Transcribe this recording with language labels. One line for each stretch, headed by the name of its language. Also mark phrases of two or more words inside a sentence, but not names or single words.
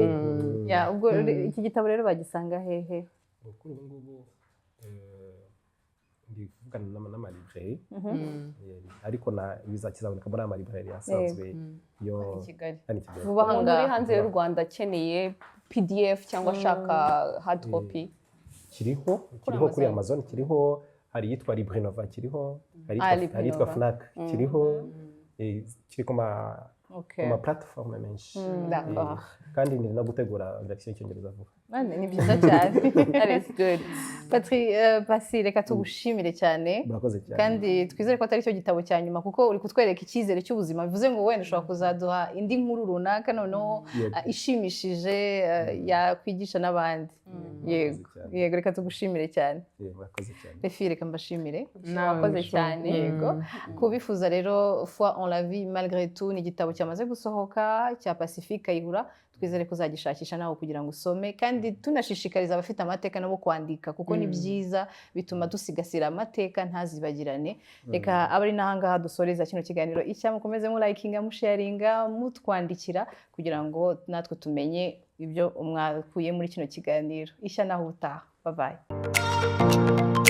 Kinyarwanda: ubwo iki gitabo rero bagisanga hehe kuri ubu ngubu ndivugana n'amalibrairie ariko bizakizaboneka muri amalibrairie asanzwe yo Kigali vuba aha ngaha uri hanze y'u Rwanda akeneye PDF cyangwa ashaka
English: hard copy
Kinyarwanda: kiriho kuri Amazon kiriho hari yitwa Libre Nova kiriho hari yitwa Fnac kiriho kiri ku ma platform menshi kandi ni no gutegura version y'Icyongereza vuba ni byiza cyane
English: that is good
Kinyarwanda: Pasi reka tugushimire cyane kandi twizere ko atari cyo gitabo cya nyuma kuko uri kutwereka icyizere cy'ubuzima bivuze ngo wenda ushobora kuzaduha indi nkuru runaka noneho ishimishije yakwigisha n'abandi yego reka tugushimire cyane Refi reka mbashimire wakoze cyane yego kubifuza rero foi en la vie malgré tout ni igitabo cyamaze gusohoka cya Pacifique Kayihura twizere kuzagishakisha nawe kugira ngo usome kandi tunashishikariza abafite amateka nabo kwandika kuko ni byiza bituma dusigasira amateka ntazibagirane reka abari nahangaha dusoreza kino kiganiro icya mukomeze mu likinga mu sharinga mutwandikira kugira ngo natwe tumenye ibyo mwakuye muri kino kiganiro ishya naho utaha
English: bye bye